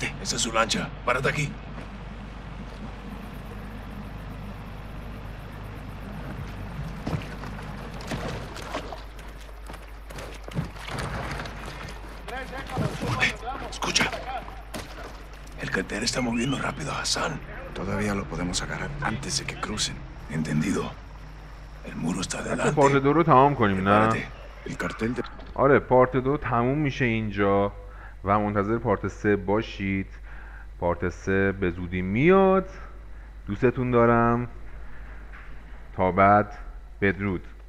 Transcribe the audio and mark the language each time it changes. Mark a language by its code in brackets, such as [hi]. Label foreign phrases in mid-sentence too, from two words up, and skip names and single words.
[es] Esa es su lancha. Párate aquí. Escucha. El cartel está moviendo rápido a Hassan. Todavía lo podemos agarrar antes de que crucen. Entendido. El muro está delante. [fa] پارت 2 رو تمام کنیم نه؟ [es] El cartel de... [fa] آره پارت 2 تموم میشه اینجا و منتظر پارت 3 باشید. پارت 3 به زودی میاد. دوستتون دارم. تا بعد بدرود.